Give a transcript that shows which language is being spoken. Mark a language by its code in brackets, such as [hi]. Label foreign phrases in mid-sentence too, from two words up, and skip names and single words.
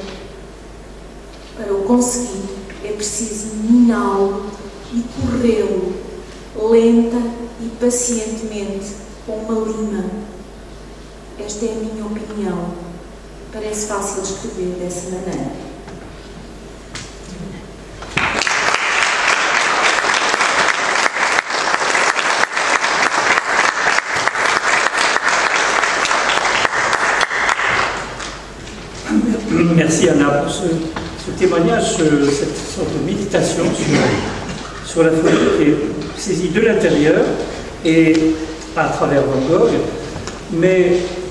[pt] Para o conseguir, é preciso miná-lo e corrê-lo, lenta e pacientemente, com uma lima. Esta é a minha opinião. Parece fácil escrever dessa maneira. [fr] Merci Anna pour ce témoignage, cette sorte de méditation sur la folie qui est saisie de l'intérieur et à travers Van Gogh, mais